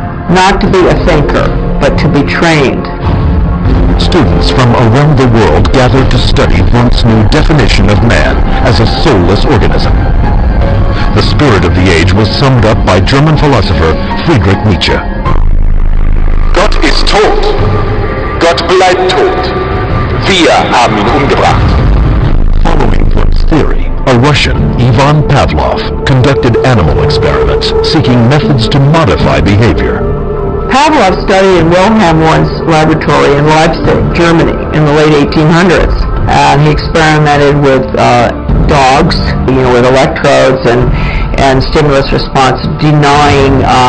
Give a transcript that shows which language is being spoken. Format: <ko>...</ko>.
<en>Not to be a thinker, but to be trained. Students from around the world gathered to study Wundt's new definition of man as a soulless organism. The spirit of the age was summed up by German philosopher Friedrich Nietzsche.</en> <de>Gott ist tot. Gott bleibt tot. Wir haben ihn umgebracht.</de> <en>Following Wundt's theory, a Russian, Ivan Pavlov, conducted animal experiments seeking methods to modify behavior. Pavlov studied in Wilhelm Wundt's laboratory in Leipzig, Germany, in the late 1800s. And he experimented with dogs, with electrodes and stimulus response, denying</en>